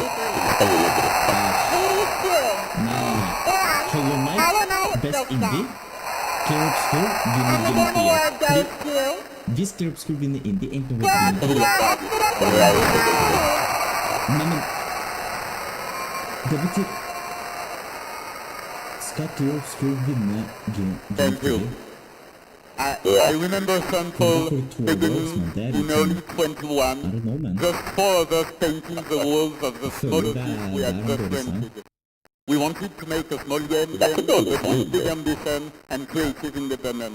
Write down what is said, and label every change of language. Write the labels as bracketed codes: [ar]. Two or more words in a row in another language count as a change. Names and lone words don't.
[en] Hades 2, [no] Nei, Hollow [en] and Knight, Hollow Knight Best Silk Indie. Song. [no] Clear Obscure vinner [en] And the Game of Game the Year. Award goes to [no] Hvis Clear Obscure vinner Indie, [en] ain't no way Best to win. [no] Nei, men det betyr Skal Clear Obscure vinne Game of [en] Thank the you. Year? I remember Central beginning in early 21. I don't know, man. Just four of us painting the walls of the prototype we had just rented. We wanted to make a small game with big ambition and creative independence.